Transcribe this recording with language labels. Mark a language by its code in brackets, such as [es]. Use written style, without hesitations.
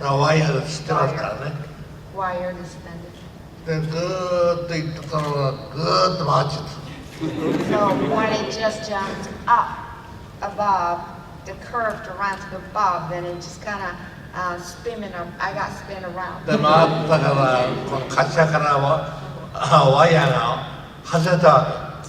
[ja] ワイヤーで知ってますからね。 [en] Wire suspended. [ja] で、ぐーっと行ったのがぐーっと回っちゃった。 [en] So when it just jumped up above, the curve around to the above, then it just kind of spinning. I got spun around. [ja] で、回ったから、この滑車からワイヤーが外れたわけ。